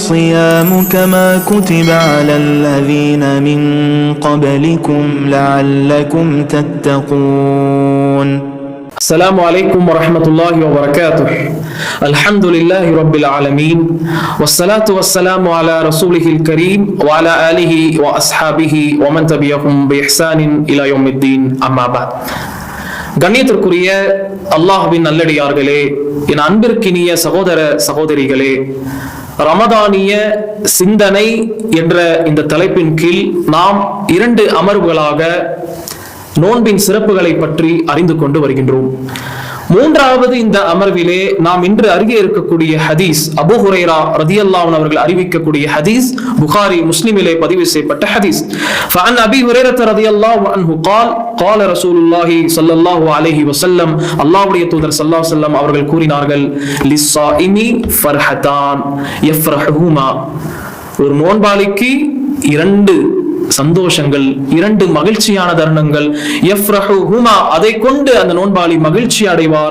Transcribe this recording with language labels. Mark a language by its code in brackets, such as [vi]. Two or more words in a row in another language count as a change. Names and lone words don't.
[ar] الصيام كما كتب على الذين من قبلكم لعلكم تتقون. السلام عليكم ورحمة الله وبركاته. الحمد لله رب العالمين والصلاة والسلام على رسوله الكريم وعلى آله وأصحابه ومن تبعهم بإحسان إلى يوم الدين. أما بعد. [ta] கண்ணியத்திற்குரிய அல்லாஹ்வின் நல்லடியார்களே, என் அன்பிற்கினிய சகோதர சகோதரிகளே, ரமதானிய சிந்தனை என்ற இந்த தலைப்பின் கீழ் நாம் 2 அமர்வுகளாக நோன்பின் சிறப்புகளை பற்றி அறிந்து கொண்டு வருகின்றோம். 3வது இந்த அமர்விலே நாம் இன்று அருகே இருக்கக்கூடிய ஹதீஸ் அபூ ஹுரைரா [ar] رضي الله عنه [ta] அவர்கள் அறிவிக்கக்கூடிய ஹதீஸ் புகாரி முஸ்லிமிலே பதிவு செய்யப்பட்ட ஹதீஸ். [ar] فعن ابي هريره رضي الله عنه قال قال رسول الله صلى الله عليه وسلم [ta] அல்லாஹ்வுடைய தூதர் [ar] صلى الله عليه وسلم [ta] அவர்கள் கூறினார்கள், [ar] للصائم فرحتان يفرحهما, [ta] ஒரு நோன்பாளிக்கு 2 சந்தோஷங்கள், 2 மகிழ்ச்சியான தருணங்கள், யஃப்ரஹுஹுமா, அதை கொண்டு அந்த நோன்பாளி மகிழ்ச்சி அடைவார்.